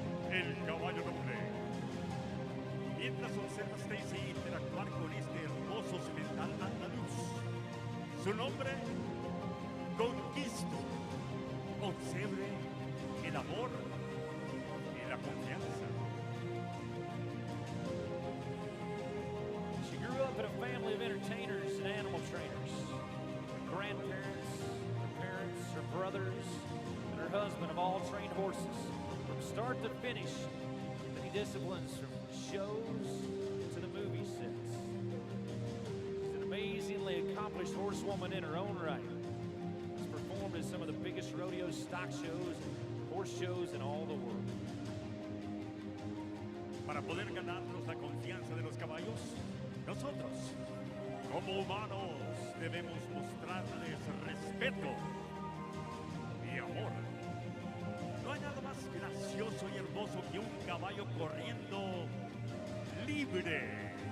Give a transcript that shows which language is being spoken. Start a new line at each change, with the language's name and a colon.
Spanish: El caballo noble. Mientras observa Stacy interactuar con este hermoso semental andaluz. Su nombre, Conquisto. Observe el amor y la confianza.
English: She grew up in a family of entertainers and animal trainers. Her grandparents, her parents, her brothers, and her husband have all trained horses from start to finish. Many disciplines from shows to the movie sets. She's an amazingly accomplished horsewoman in her own right. She's performed at some of the biggest rodeos, stock shows, and horse shows in all the world.
Spanish: Para poder ganarnos la confianza de los caballos, nosotros, como humanos, debemos mostrarles respeto y amor. No hay nada más gracioso y hermoso que un caballo corriendo libre.